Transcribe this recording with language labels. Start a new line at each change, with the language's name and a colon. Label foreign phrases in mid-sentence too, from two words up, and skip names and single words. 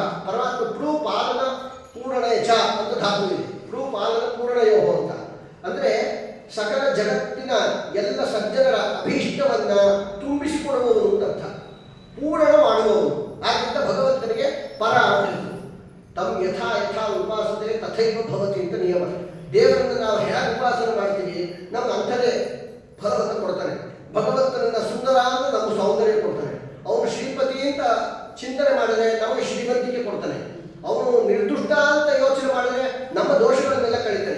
Kannada: ಪರಮಾತ್ಮ
Sanskrit: ಪ್ರೂ ಪಾಲನ ಪೂರಣಯ ಚ
Kannada: ಅಂತ ಧಾತು ಇದೆ.
Sanskrit: ಪ್ರೂ ಪಾಲನ ಪೂರಣಯೋ
Kannada: ಅಂತ ಅಂದ್ರೆ ಸಕಲ ಜಗತ್ತಿನ ಎಲ್ಲ ಸಜ್ಜನರ ಅಭೀಷ್ಟವನ್ನ ತುಂಬಿಸಿಕೊಡುವವನು ಅಂತ ಅರ್ಥ, ಪೂರ್ಣ ಮಾಡುವವನು. ಆದ್ದರಿಂದ ಭಗವಂತನಿಗೆ ಪರ ಅಂತ ಹೆಸರು.
Sanskrit: ತಮ್ ಯಥಾ ಯಥಾ ಉಪಾಸತೆ ತಥೈವ ಭವತಿ
Kannada: ಅಂತ ನಿಯಮ. ದೇವರನ್ನು ನಾವು ಹೇಗೆ ಉಪಾಸನೆ ಮಾಡ್ತೀವಿ ನಮ್ಗೆ ಅಂಥದೇ ಫಲವನ್ನು ಕೊಡ್ತಾನೆ. ಭಗವಂತನನ್ನ ಸುಂದರ ಅಂದ್ರೆ ನಮ್ಗೆ ಸೌಂದರ್ಯ ಕೊಡ್ತಾನೆ. ಅವನು ಶ್ರೀಪತಿ ಅಂತ ಚಿಂತನೆ ಮಾಡಿದ್ರೆ ನಮಗೆ ಶ್ರೀಮಂತಿಕೆ ಕೊಡ್ತಾನೆ. ಅವನು ನಿರ್ದುಷ್ಟ ಅಂತ ಯೋಚನೆ ಮಾಡಿದ್ರೆ ನಮ್ಮ ದೋಷಗಳನ್ನೆಲ್ಲ ಕಳೀತಾನೆ.